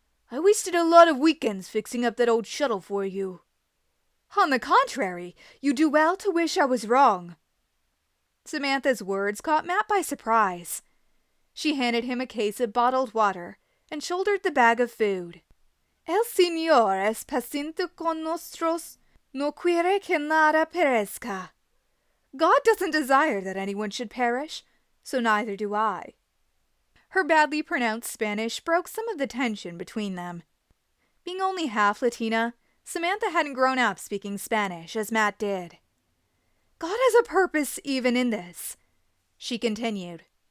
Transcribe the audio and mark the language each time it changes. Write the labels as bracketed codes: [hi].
[en] I wasted a lot of weekends fixing up that old shuttle for you. On the contrary, you do well to wish I was wrong. Samantha's words caught Matt by surprise. She handed him a case of bottled water and shouldered the bag of food. [es] El Señor es paciente con nosotros, no quiere que nada perezca. [en] God doesn't desire that anyone should perish, so neither do I. Her badly pronounced Spanish broke some of the tension between them. Being only half Latina, Samantha hadn't grown up speaking Spanish as Matt did. God has a purpose even in this, she continued.